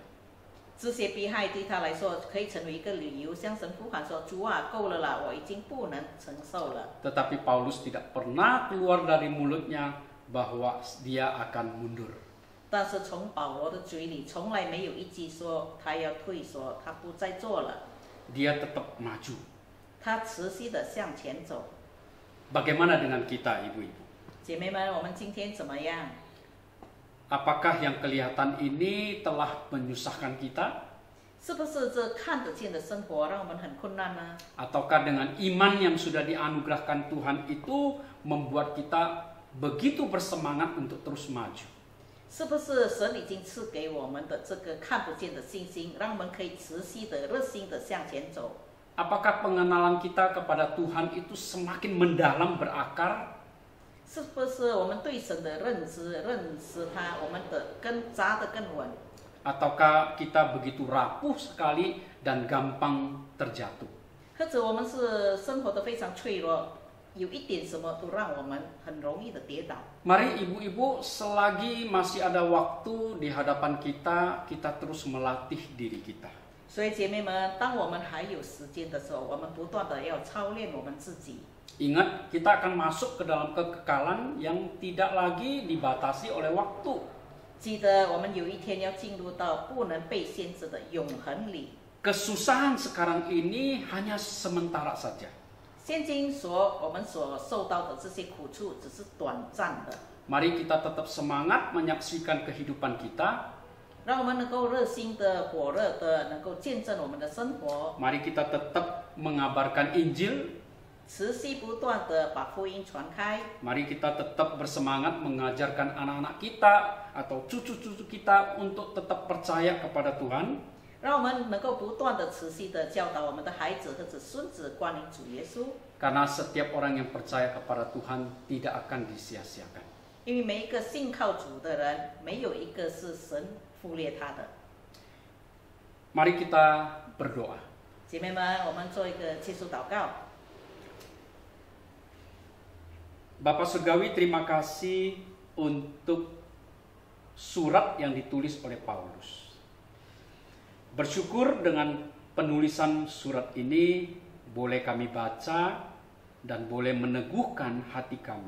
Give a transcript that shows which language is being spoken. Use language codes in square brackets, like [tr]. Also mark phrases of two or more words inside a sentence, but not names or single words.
[zh] 这些迫害对他来说可以成为一个理由，向神呼喊说：“主啊，够了啦，我已经不能承受了。” [id] Tetapi Paulus tidak pernah keluar dari mulutnya bahwa dia akan mundur. [zh] 但是从保罗的嘴里从来没有一句说他要退缩，他不再做了。 [id] Dia tetap maju. [zh] 他持续的向前走。 [id] Bagaimana dengan kita, ibu-ibu? [zh] 姐妹们，我们今天怎么样？ [id] Apakah yang kelihatan ini telah menyusahkan kita? [zh] 是不是这看得见的生活让我们很困难呢？ [id] Ataukah dengan iman yang sudah dianugerahkan Tuhan itu membuat kita begitu bersemangat untuk terus maju? [zh] 是不是神已经赐给我们的这个看不见的信心，让我们可以持续的、热心的向前走？ [id] Apakah pengenalan kita kepada Tuhan itu semakin mendalam berakar? [zh] 是不是我们对神的认识他，我们的根扎得更稳？ [id] Ataukah kita begitu rapuh sekali dan gampang terjatuh? [zh] 或者我们是生活的非常脆弱，有一点什么都让我们很容易的跌倒。 [id] Mari ibu-ibu, selagi masih ada waktu di hadapan kita, kita terus melatih diri kita. [zh] 所以姐妹们，当我们还有时间的时候，我们不断的要操练我们自己。 [id] Ingat, kita akan masuk ke dalam kekekalan yang tidak lagi dibatasi oleh waktu. [zh] 记得我们有一天要进入到不能被限制的永恒里。 [id] Kesusahan sekarang ini hanya sementara saja. [zh] 现今我们所受到的这些苦处只是短暂的。 [id] Mari kita tetap semangat menyaksikan kehidupan kita. [zh] 让我们能够热心的、火热的，能够见证我们的生活。 [id] Mari kita tetap mengabarkan Injil. [zh] 持续不断的把福音传开。 [id] Mari kita tetap bersemangat mengajarkan anak-anak kita atau cucu-cucu kita untuk tetap percaya kepada Tuhan. [zh] 让我们能够不断的持续的教导我们的孩子或者孙子关于主耶稣。 [id] Karena setiap orang yang percaya kepada Tuhan tidak akan disia-siakan. [zh] 因为每一个信靠主的人，没有一个是神忽略他的。 [id] Mari kita berdoa. [zh] 姐妹们，我们做一个结束祷告。 [id] Bapak Surgawi, terima kasih untuk surat yang ditulis oleh Paulus. Bersyukur dengan penulisan surat ini boleh kami baca dan boleh meneguhkan hati kami.